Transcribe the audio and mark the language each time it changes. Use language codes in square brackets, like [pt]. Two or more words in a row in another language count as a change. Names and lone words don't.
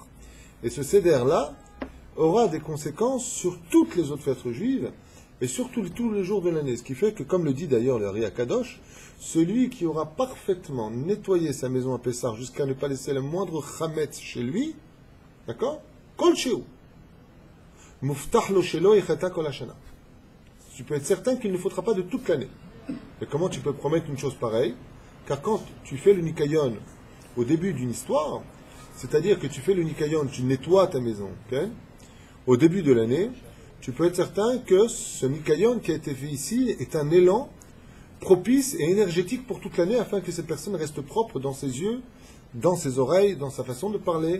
[fr] Et ce Seder-là aura des conséquences sur toutes les autres fêtes juives, et surtout tous les jours de l'année. Ce qui fait que, comme le dit d'ailleurs le Ri Akadosh, celui qui aura parfaitement nettoyé sa maison à Pessah jusqu'à ne pas laisser le moindre chametz chez lui, d'accord? [he] כל שהוא. מובטח לו שלא יחטא כל השנה. [fr] Tu peux être certain qu'il ne faudra pas de toute l'année. Et comment tu peux promettre une chose pareille? Car quand tu fais le Nikayon au début d'une histoire, c'est-à-dire que tu fais le Nikayon, tu nettoies ta maison, okay? Au début de l'année, tu peux être certain que ce Nikayon qui a été fait ici est un élan propice et énergétique pour toute l'année afin que cette personne reste propre dans ses yeux, dans ses oreilles, dans sa façon de parler.